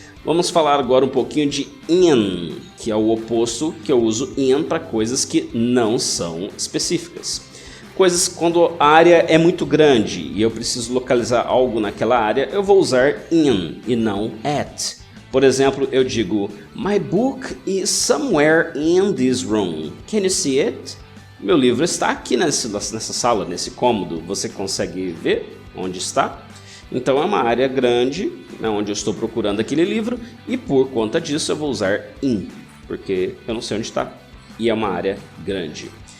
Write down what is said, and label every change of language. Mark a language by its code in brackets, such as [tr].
[pt] Vamos falar agora um pouquinho de in, que é o oposto que eu uso in para coisas que não são específicas. Coisas quando a área é muito grande e eu preciso localizar algo naquela área, eu vou usar in e não at. Por exemplo, eu digo, [en] My book is somewhere in this room. Can you see it? [pt] Meu livro está aqui nessa sala, nesse cômodo. Você consegue ver onde está? Então é uma área grande, né, onde eu estou procurando aquele livro, e por conta disso eu vou usar in, porque eu não sei onde está, e é uma área grande.